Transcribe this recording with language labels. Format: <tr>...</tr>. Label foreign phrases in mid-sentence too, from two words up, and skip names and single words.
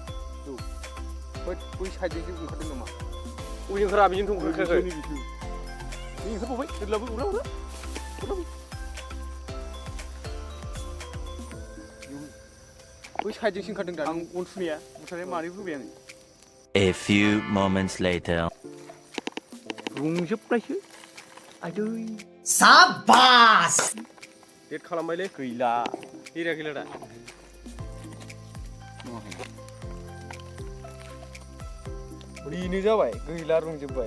<brx>बै साइडजोंसो ओंखारदों नामा उइजों खोरा बिजोंथ' ओंखारखायाखै ओंखारबावबाय ओरैलाबो उरावो बै साइडजोंसो ओंखारदों दा आं अन सुनाया मुसारिया मारै होबाय आङो</brx> <en>A few moments later.</en> <brx>रंजोबनायसो आदै साबास डेट खालामबायलै गैला गैला दा बेनो जाबाय गैला रंजोबबाय</brx>